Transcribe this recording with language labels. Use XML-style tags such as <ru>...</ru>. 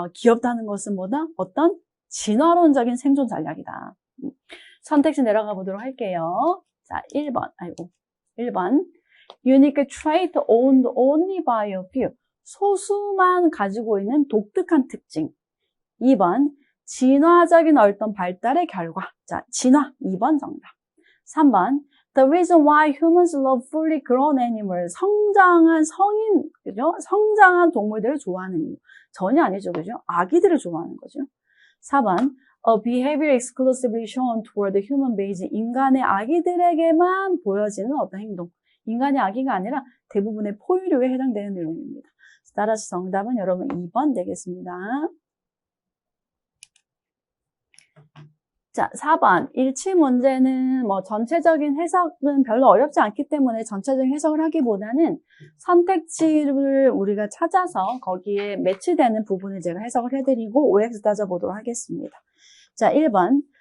<ko>귀엽다는 것은 뭐다? 어떤 진화론적인 생존 전략이다. 선택지 내려가 보도록 할게요. 자, 1번. 1번.</ko> <en>Unique trait owned only by a few.</en> <ko>소수만 가지고 있는 독특한 특징. 2번. 진화적인 어떤 발달의 결과. 자, 진화. 2번 정답. 3번.</ko> <en>The reason why humans love fully grown animals.</en> <ko>성장한 성인, 그죠? 성장한 동물들을 좋아하는 이유. 전혀 아니죠, 그죠? 아기들을 좋아하는 거죠. 4번.</ko> <en>A behavior exclusively shown toward the human beings.</en> <ko>인간의 아기들에게만 보여지는 어떤 행동. 인간의 아기가 아니라 대부분의 포유류에 해당되는 내용입니다. 따라서 정답은 여러분 2번 되겠습니다. 자, 4번. 일치 문제는 전체적인 해석은 별로 어렵지 않기 때문에 전체적인 해석을 하기보다는 선택지를 우리가 찾아서 거기에 매치되는 부분을 제가 해석을 해드리고 OX 따져보도록 하겠습니다. 자, 1번.</ko>